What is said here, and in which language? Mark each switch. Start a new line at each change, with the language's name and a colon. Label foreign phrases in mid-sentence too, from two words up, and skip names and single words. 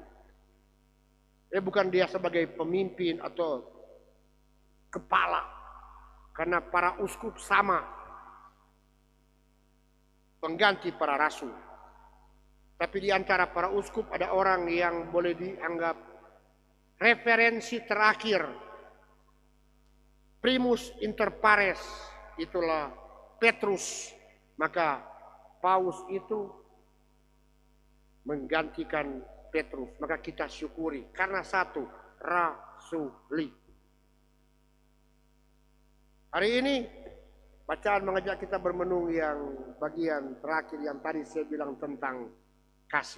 Indonesian: Bukan dia sebagai pemimpin atau kepala. Karena para uskup sama. Pengganti para rasul. Tapi di antara para uskup ada orang yang boleh dianggap referensi terakhir.
Latin: Primus inter pares,
Indonesian: itulah Petrus. Maka Paus itu menggantikan Petrus. Maka kita syukuri karena satu, rasuli. Hari ini bacaan mengajak kita bermenung yang bagian terakhir yang tadi saya bilang tentang kasih.